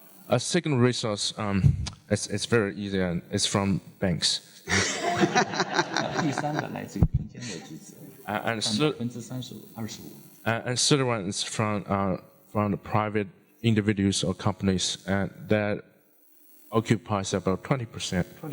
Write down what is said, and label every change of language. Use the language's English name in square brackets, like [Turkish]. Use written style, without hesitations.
[English] A second resource, it's very easy, and it's from banks. [Chinese] 第3个来自于民间的集资， [English] and [Chinese] 25%。 [English] And third one is from the private individuals or companies, and that occupies about 25%.